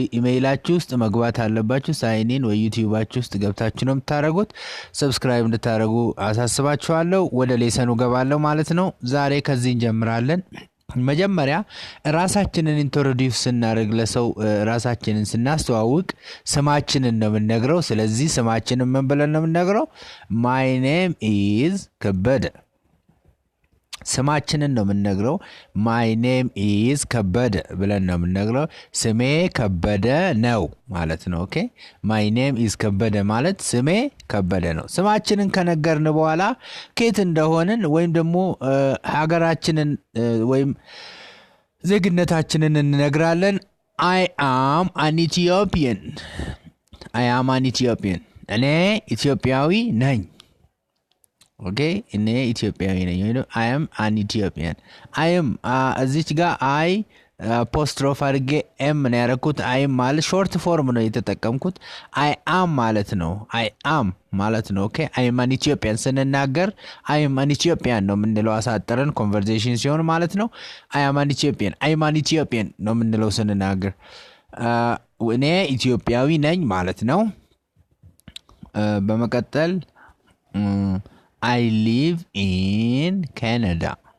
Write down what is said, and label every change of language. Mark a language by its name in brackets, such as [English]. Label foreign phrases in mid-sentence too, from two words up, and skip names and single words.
[Amharic] ኢሜይላችሁ ውስጥ መግባት አለባችሁ ሳይን ኢን ወይ ዩቲዩባችሁ ውስጥ ገብታችሁ ነው የምታደርጉት ሰብስክራይብ እንድታደርጉ አሳስባችኋለሁ ወደ ሌሰኑ ገባለሁ ማለት ነው ዛሬ ከዚህ እንጀምራለን መጀመሪያ ራሳችንን ኢንትሮዲዩስ ስናደርግ ለሰው ራሳችንን ስናስተዋውቅ ስማችንን ነው የምንነግረው ስለዚህ ስማችንን ምን ብለን ነው የምንነግረው [English] my name is [Amharic] ከበደ ስማችንን ነው የምንነግረው [English] my name is [Amharic] ከበደ ብለን ነው የምንነግረው ስሜ ከበደ ነው ማለት ነው ኦኬ [English] my name is [Amharic] ከበደ ማለት ስሜ ከበደ ነው ስማችንን ከነገርን በኋላ ከየት እንደሆንን ወይም ደግሞ ሀገራችንን ወይም ዜግነታችንን እንነግራለን [English] I am an Ethiopian [Amharic] እኔ ኢትዮጵያዊ ነኝ [English] Okay, in Ethiopia, I am an Ethiopian. I am [Amharic] እዚች ጋር [English] I apostrophe [Amharic] አድርጌ M ነው ያደረኩት [English] I am [Amharic] ማለት [English] short form [Amharic] ነው የተጠቀምኩት [English] I am [Amharic] ማለት ነው [English] I am [Amharic] ማለት ነው [English] okay I am an Ethiopian [Amharic] ስንናገር [English] I am an Ethiopian [Amharic] ነው የምንለው አሳጥረን conversation ሲሆን ማለት ነው [English] I am an Ethiopian [Amharic] ነው የምንለው ስንናገር እኔ ኢትዮጵያዊ ነኝ ማለት ነው በመቀጠል [English] I live in Canada.